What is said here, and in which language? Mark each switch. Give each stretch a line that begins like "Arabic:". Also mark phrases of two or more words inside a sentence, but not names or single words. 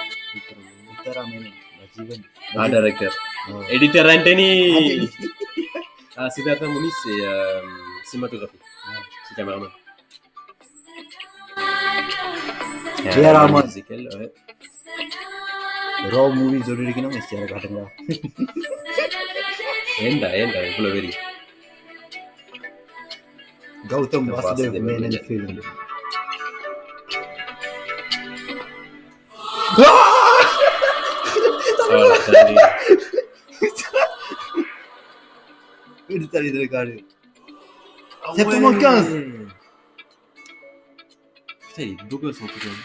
French: Ah, directeur. Éditeur Anthony. Ah, Siddhartha Muni, c'est cinématographie. C'est caméraman. Jayaraman. Ouais.
English: Raw movies
Tamil: சொல்லிருக்கணும் STR காட்டுங்க. ஏண்டா இவ்வளவு வெறி.
French: Gautam Vasudev Menon film. Une tali de carré. Septembre 15. Putain, il est beau gosse en tout cas.